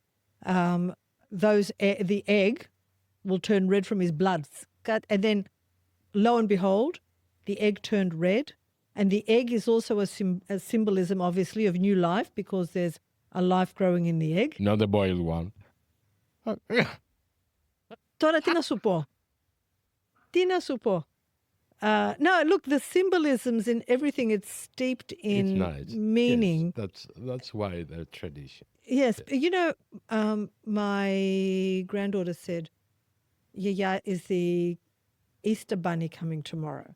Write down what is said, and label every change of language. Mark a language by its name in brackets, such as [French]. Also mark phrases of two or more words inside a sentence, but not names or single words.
[English] The egg will turn red from his blood, and then lo and behold, the egg turned red, and the egg is also a symbolism, obviously, of new life because there's a life growing in the egg. Not the boiled one. [Greek] Τώρα τι να σου πω. Τι να σου πω. [English] No, look, the symbolisms in everything, it's steeped in It's nice. meaning. Yes, that's why the tradition. Yes. You know, my granddaughter said, yeah, is the Easter bunny coming tomorrow?